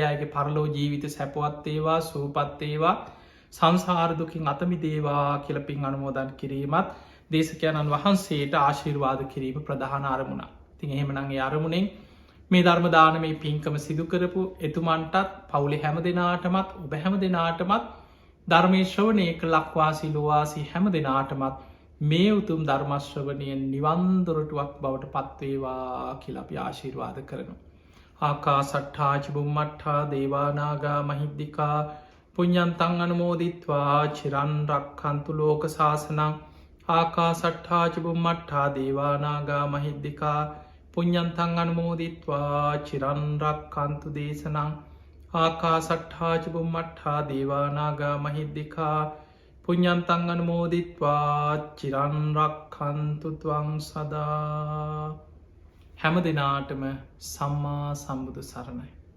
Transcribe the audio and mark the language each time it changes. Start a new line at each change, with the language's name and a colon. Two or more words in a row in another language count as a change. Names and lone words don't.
Sinhala: අයගේ පරලෝ ජීවිත සැපවත්තේවා සූපත්තේවා සංසාරදුකින් අතමි දේවා කියලපින් අනුමෝදන් කිරීමත් දේශකයණන් වහන්සේට ආශිර්වාද කිරීම ප්‍රධාන අරමුණ තින් එහෙමනගේ අරමුණෙන් මේ ධර්මදාන මේ පින්කම සිදුකරපු එතුමන්ටත් පවුලි හැම දෙනාටමත් ඔබ හැම දෙනාටමත් ධර්මේශ්‍රවනයක ලක්වාසි ලොවාසි හැම දෙනාටමත් මේ උතුම් ධර්මශ්‍රවනයෙන් නිවන්දොරටුවක් බවට පත්වේවා කියලපි ආශිර්වාද කරනු.
Pali: ආකා සට්ඨාචිබුම්මට්ඨා දේවානාගා මහිද්දිකා පුඤ්ඤන්තං අනුමෝදිත්වා චිරන්රක්ඛන්තු ලෝක සාසනං ආකා සට්ඨාචිබුම්මට්ඨා දේවානාගා මහිද්දිකා පුඤ්ඤන්තං අනුමෝදිත්වා චිරන්රක්ඛන්තු දේශනං ආකා සට්ඨාචිබුම්මට්ඨා දේවානාගා මහිද්දිකා පුඤ්ඤන්තං අනුමෝදිත්වා චිරන්රක්ඛන්තු ත්වං සදා.
Sinhala: හැම දෙනාටම සම්මා සම්බුදු සරණයි.